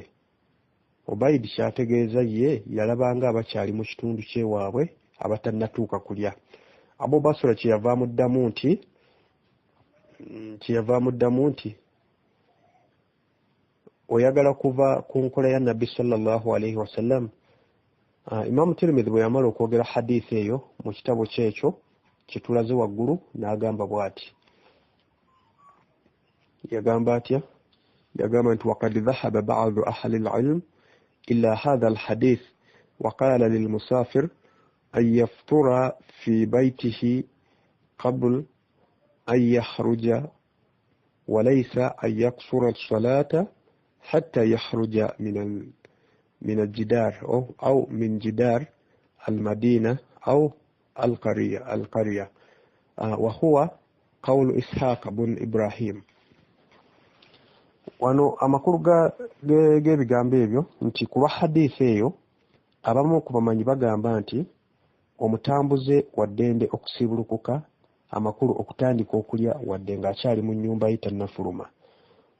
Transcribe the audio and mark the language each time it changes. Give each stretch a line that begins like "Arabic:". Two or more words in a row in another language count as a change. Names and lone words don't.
Ganda: Ubaydi kyategeeza ye yalabanga abakyali mu kitundu ky'ewaabwe abatannatuuka kulya. Abu Basra kyeyava amuddamu nti oyagala kuva ku nkola ya Nabbi
Arabic: صلى الله عليه وسلم.
Ganda: Imam Tirmidhi bwe yamala okwogera hadithi eyo mu kitabo kyekyo kitulaze waggulu n'agamba bw'ati. Yagamba atya? Yagamba nti
Arabic: وقد ذهب بعض أهل العلم إلى هذا الحديث وقال للمسافر أن يفطر في بيته قبل أن يخرج وليس أن يقصر الصلاة حتى يخرج من الجدار أو من جدار المدينة أو القرية وهو قول إسحاق بن إبراهيم.
Ganda: Wano amakuru g'ebigambo ebyo nti kuba hadithi eyo abamu ku bamanyi bagamba nti omutambuze waddende okusiibulukuka amakulu okutandika okulya wadde ng'akyali mu nnyumba ye tannafuluma.